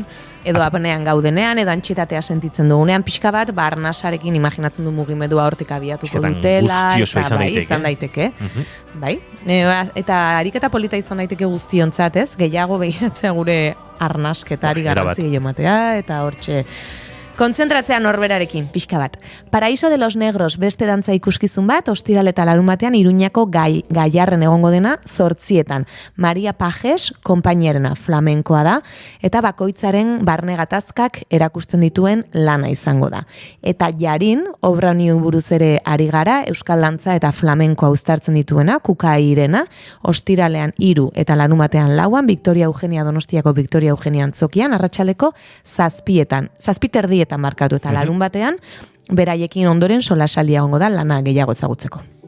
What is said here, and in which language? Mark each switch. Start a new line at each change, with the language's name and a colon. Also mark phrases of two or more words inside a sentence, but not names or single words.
Basque: Edo apenean gaudenean, edo antxitatea sentitzen dugunean, pixka bat, arnasarekin imaginatzen du mugimendua hortik abiatuko dutela, eta bai, izan daiteke. Bai, eta ariketa polita izan daiteke guztiontzat, ez? Gehiago begiratzea gure arnasketari garrantzi gehiagomatea, eta hortxe kontzentratzea norberarekin, pixka bat. Paraíso de los Negros beste dantza ikuskizun bat, ostiral eta larun batean Iruñako Gaiarren egongo dena 8:00. Maria Pajes konpainiarena flamenkoa da, eta bakoitzaren barne gatazkak erakusten dituen lana izango da. Eta Jarin, obra honi buruz ere ari gara, euskal dantza eta flamenkoa uztartzen dituena, Kukairena, ostiralean 3 eta larun batean 4, Victoria Eugenia Donostiako Victoria Eugenia Antzokian, arratsaldeko 7:00, 7:30 markatu eta larun batean, beraiekin ondoren solasaldia egongo da lana gehiago ezagutzeko.